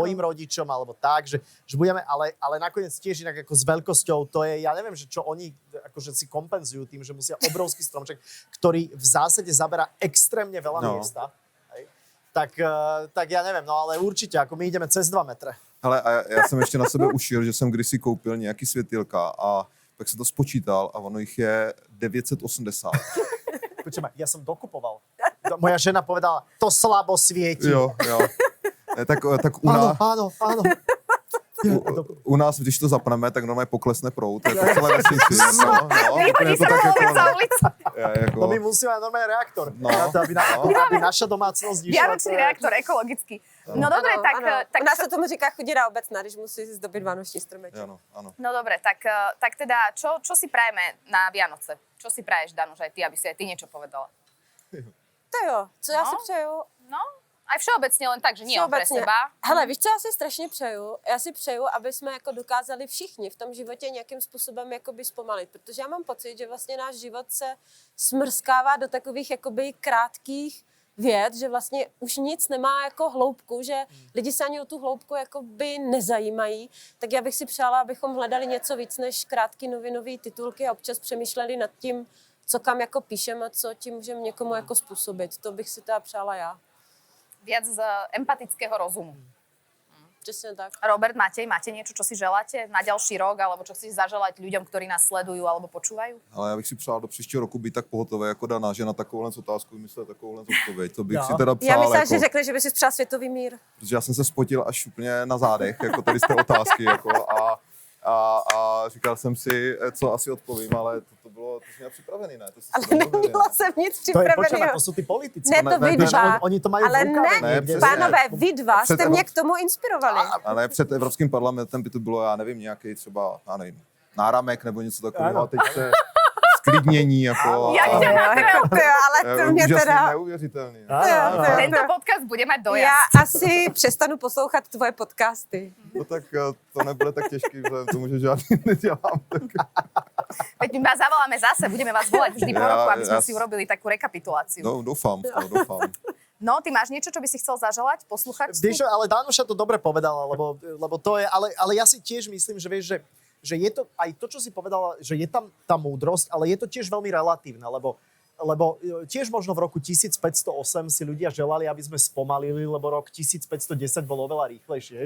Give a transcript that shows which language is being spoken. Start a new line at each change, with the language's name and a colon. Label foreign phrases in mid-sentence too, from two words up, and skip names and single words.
Slovak: tvojim rodičom alebo tak, že budeme, ale nakoniec tiež inak ako s veľkosťou, to je, ja neviem, že čo oni akože si kompenzujú tým, že musia obrovský stromček, ktorý v zásade zaberá extrémne veľa miesta. Hej. Tak ja neviem, no ale určite, ako my ideme cez 2 metre.
Czech: Hele, a já jsem ještě na sebe ušil, že jsem kdysi koupil nějaký světýlka a pak jsem to spočítal a ono jich je 980.
Slovak: Počujem, ja som dokupoval. Moja žena povedala, to slabo svieti.
Czech: Jo. Tak u nás...
Slovak: Áno.
Czech: U nás, když to zapneme, tak normálně poklesne proud. Je to celé vesnici.
Slovak: Nechodí sa vôbec za ulicu. No my musíme mať normálny reaktor. No. Na to, aby naša domácnosť išla. Vianočný reaktor ekologický. No dobre,
Czech: Ano, tak... ano. tak U nás se tomu říká chudina obecná, když musí zdobit vánoční stromeček. Ano.
Slovak: No dobre, tak teda, čo si prajeme na Vianoce? Čo si praješ, Danuš, aj ty, aby si aj ty niečo povedala?
Czech: To jo, co já No. si přeju? No,
Slovak: aj všeobecne len tak, že nie on pre
Czech: Všeobecně.
Slovak: seba.
Czech: Hele, víš, co já si strašně přeju? Já si přeju, aby jsme jako dokázali všichni v tom životě nějakým způsobem jakoby zpomalit, protože já mám pocit, že vlastně náš život se smrskává do takových jakoby krátkých věd, že vlastně už nic nemá jako hloubku, že lidi se ani o tu hloubku jakoby nezajímají, tak já bych si přála, abychom hledali něco víc než krátký novinový titulky a občas přemýšleli nad tím, co kam jako píšem a co tím můžeme někomu jako způsobit. To bych si teda přála já.
Slovak: Viac z empatického rozumu.
Czech: Přesně tak.
Slovak: Robert, máte niečo, čo si želáte na ďalší rok, alebo čo chcete zaželať ľuďom, ktorí nás sledujú alebo počúvajú?
Czech: Ale já bych si přál do příštího roku být tak pohotový jako Dana, že na takovouhle otázku vymyslet takovouhle odpověď. To bych Jo. si teda Já přál, myslela, jako, že řekli, že by si přál světový mír. protože já jsem se spotil až úplně na zádech, jako tady z té otázky, jako, a říkal jsem si, co asi odpovím, ale to bylo, to jsem měl připravený, ne? To Ale domluvili, nebyla ne? jsem nic
Slovak: To je, počujem,
Czech: připraveného.
Slovak: to sú tí politici.
Czech: Ne, to vy
Slovak: Vieš,
Czech: dva.
Slovak: Oni to majú
Czech: Ale
Slovak: v rukave
Czech: ne,
Slovak: niekde.
Czech: pánové, vy dva Před jste mě Evrop- k tomu inspirovali. Ale před Evropským parlamentem by to bylo, já nevím, nějaký třeba, já nevím, náramek nebo něco takového, Ano. a teď se sklidnění, jako... Jak ťa Jako ty, ale to mě úžasný, teda... neuvěřitelný.
Slovak: Áno. Tento podcast bude mať dojazd.
Czech: Já asi přestanu poslouchat tvoje podcasty. No tak to nebude tak těžký, vzhledem k tomu, že žádný nedělám. Tak...
Slovak: Veď my vás zavoláme zase, budeme vás volať vždy po Ja- roku, aby sme ja- si urobili takú rekapituláciu.
Czech: No, doufám.
Slovak: No, ty máš niečo, čo by si chcel zaželať posluchačstvu? Vieš, ale Danuša to dobre povedala, lebo to je, ale ja si tiež myslím, že vieš, že je to aj to, čo si povedala, že je tam tá múdrosť, ale je to tiež veľmi relatívne, lebo lebo tiež možno v roku 1508 si ľudia želali, aby sme spomalili, lebo rok 1510 bol oveľa rýchlejší.